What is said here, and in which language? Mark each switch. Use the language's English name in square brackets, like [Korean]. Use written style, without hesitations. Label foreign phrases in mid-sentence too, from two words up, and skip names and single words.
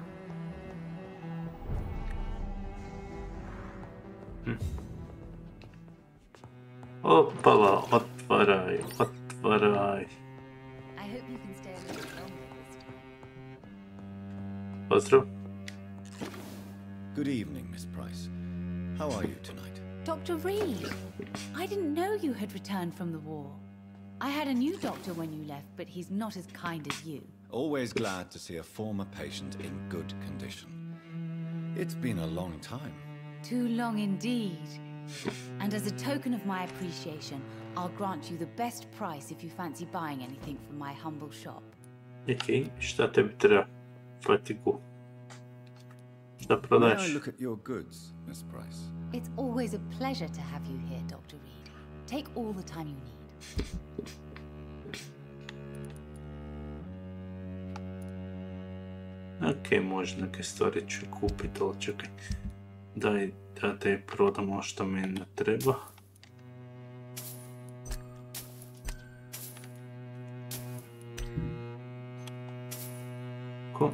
[Serbian] Opala, otvaraj, otvaraj. Pozdrav. [English] Good evening, Miss Price. How are you tonight? Dr. Reed, I didn't know you had returned from the war. I had a new doctor when you left, but he's not as kind as you. Always glad to see a former patient in good condition. It's been a long time. Too long indeed. And as a token of my appreciation, I'll grant you the best price if you fancy buying anything from my humble shop. [Serbian] Okay, šta tebi treba? Fatigu. Šta [English] May [Serbian] prodaš? [English] I look at your goods, Miss Price? It's always a pleasure to have you here, Dr. Reed. Take all the time you need. [Serbian] Ok, možda neke stvari ću kupiti, ali čekaj. Daj da te prodamo što meni ne treba. Ko?